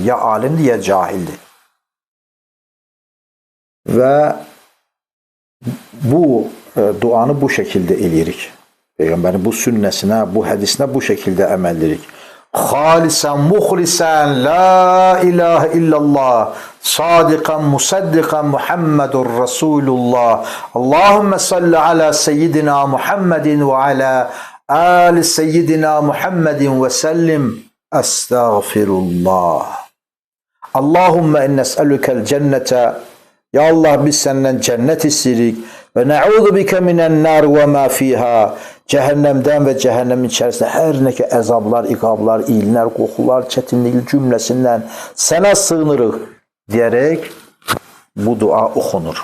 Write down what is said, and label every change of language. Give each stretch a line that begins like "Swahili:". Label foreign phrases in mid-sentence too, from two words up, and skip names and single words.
Azerbaijani: Ya alimdir, ya cahildir. Və bu duanı bu şəkildə eləyirik. Peyğəmbərin bu sünnəsinə, bu hədisinə bu şəkildə əməl edirik.
Arabic: خالصاً مخلصاً لا إله إلا الله صادقاً مصدقاً محمد رسول الله. اللهم صل على سيدنا محمد وعلى آل سيدنا محمد وسلم. Estağfirullah. اللهم إنا نسألك الجنة.
Azerbaijani: Ya Allah, biz səndən cənnət istəyirik və
Arabic: نعوذ بك من النار وما فيها.
Azerbaijani: Cəhənnəmdən və cəhənnəmin içərisində hər nə ki əzablar, iqablar, iyinlər, qoxular, çətinlik cümləsindən sənə sığınırıq deyərək bu dua oxunur.